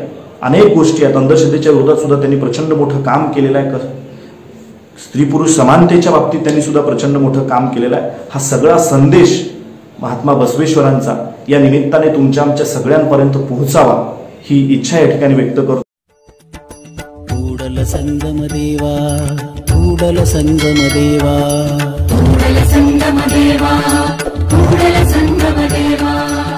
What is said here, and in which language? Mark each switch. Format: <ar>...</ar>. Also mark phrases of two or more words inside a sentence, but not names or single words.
<mr>अनेक गोष्टी आहेत. अंधश्रद्धेच्या विरोधात सुद्धा त्यांनी प्रचंड मोठं काम केलेलं आहे. स्त्री पुरुष समानतेच्या बाबतीत त्यांनी सुद्धा प्रचंड मोठं काम केलेलं आहे. हा सगळा संदेश महात्मा बसवेश्वरांचा या निमित्ताने तुमच्या आमच्या सगळ्यांपर्यंत पोहोचावा ही इच्छा या ठिकाणी व्यक्त करतो.</mr> <kn>ಕೂಡಲ ಸಂಗಮ ದೇವಾ ಕೂಡಲ ಸಂಗಮ ದೇವಾ ಕೂಡಲ ಸಂಗಮ ದೇವಾ ಕೂಡಲ ಸಂಗಮ ದೇವಾ.</kn>